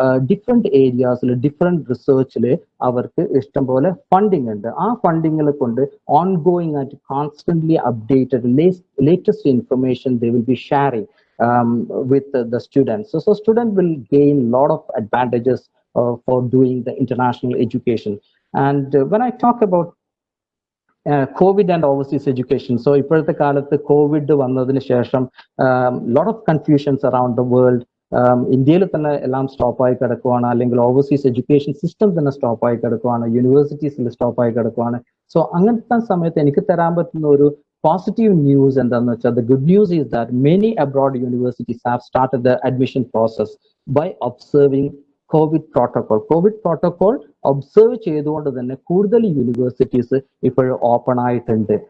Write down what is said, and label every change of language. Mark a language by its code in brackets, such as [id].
[ml] Different ഏരിയാസിൽ different റിസർച്ചിൽ അവർക്ക് ഇഷ്ടംപോലെ funding ഉണ്ട്. ആ ഫണ്ടിങ്ങിൽ കൊണ്ട് ഓൺഗോയിങ് ആയിട്ട് constantly updated [en] latest information they will be sharing with the students. So student will gain a lot of advantages for doing the international education. And when I talk about COVID and overseas education, so [ml] ഇപ്പോഴത്തെ കാലത്ത് Covid വന്നതിന് ശേഷം [en] lot of confusions around the world. [ml] ഇന്ത്യയിൽ തന്നെ എല്ലാം സ്റ്റോപ്പായി കിടക്കുവാണ്, അല്ലെങ്കിൽ overseas education system തന്നെ സ്റ്റോപ്പായി കിടക്കുവാണ്, യൂണിവേഴ്സിറ്റീസിൽ സ്റ്റോപ്പായി കിടക്കുവാണ്. സോ അങ്ങനത്തെ സമയത്ത് എനിക്ക് തരാൻ പറ്റുന്ന ഒരു പോസിറ്റീവ് ന്യൂസ് എന്താണെന്ന് വെച്ചാൽ, [en] the good news is that many abroad universities have started the admission process by observing [ml] Covid protocol observe ചെയ്തുകൊണ്ട് തന്നെ കൂടുതൽ യൂണിവേഴ്സിറ്റീസ് ഇപ്പോൾ ഓപ്പൺ ആയിട്ടുണ്ട്.